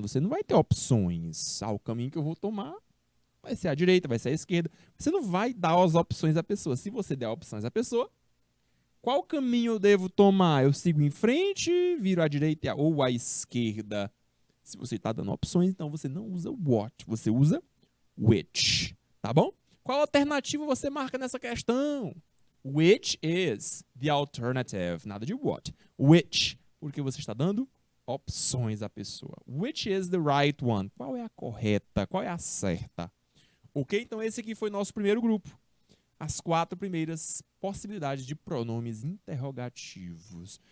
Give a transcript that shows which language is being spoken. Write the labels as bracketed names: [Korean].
[Portuguese] Você não vai ter opções. Ah, o caminho que eu vou tomar vai ser a direita, vai ser a esquerda. Você não vai dar as opções à pessoa. Se você der opções à pessoa, Qual caminho eu devo tomar? Eu sigo em frente, viro à direita ou à esquerda? Se você está dando opções, então você não usa what, você usa which, tá bom? Qual alternativa você marca nessa questão? [English] Which is the alternative? [Portuguese] Nada de what. Which, porque você está dando opções à pessoa. [English] Which is the right one? [Portuguese] Qual é a correta? Qual é a certa? Ok? Então esse aqui foi nosso primeiro grupo. As 4 primeiras possibilidades de pronomes interrogativos.